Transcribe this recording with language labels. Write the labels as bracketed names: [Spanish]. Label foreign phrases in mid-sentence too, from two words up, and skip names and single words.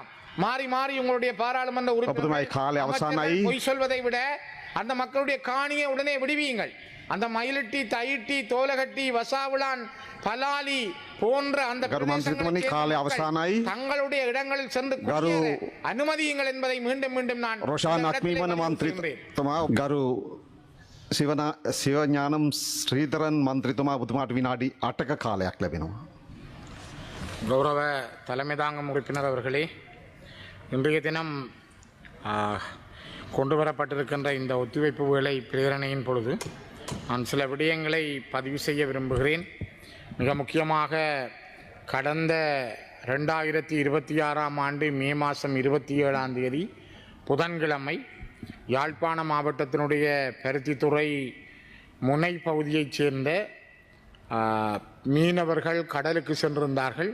[Tamil] மாறி மாறி உங்களுடைய பாராளுமன்ற உறுப்பினர்கள் பொய் சொல்வதை விட அந்த மக்களுடைய காணியை உடனே விடுவியுங்கள். அந்த மயிலிட்டி, தையிட்டி, தோலகட்டி, வசாவுலான், பலாலி போன்ற அந்த தங்களுடைய இடங்களில் சென்று அனுமதியுங்கள் என்பதை மீண்டும் மீண்டும் நான் [Sinhala] සිවඥානම් ශ්‍රීතරන් මන්ත්‍රීතුමා ඔබතුමාට විනාඩි 8ක කාලයක් ලැබෙනවා. [Tamil] கௌரவ தலைமை தாங்கும் உறுப்பினர் அவர்களே, இன்றைய தினம் கொண்டு வரப்பட்டிருக்கின்ற இந்த ஒத்திவைப்பு வேளை பிரேரணையின் பொழுது நான் சில விடயங்களை பதிவு செய்ய விரும்புகிறேன். மிக முக்கியமாக கடந்த 2026ஆம் ஆண்டு மே மாதம் 27ஆம் தேதி புதன்கிழமை யாழ்ப்பாண மாவட்டத்தினுடைய பருத்தித்துறை முனை பகுதியைச் சேர்ந்த மீனவர்கள் கடலுக்கு சென்றிருந்தார்கள்.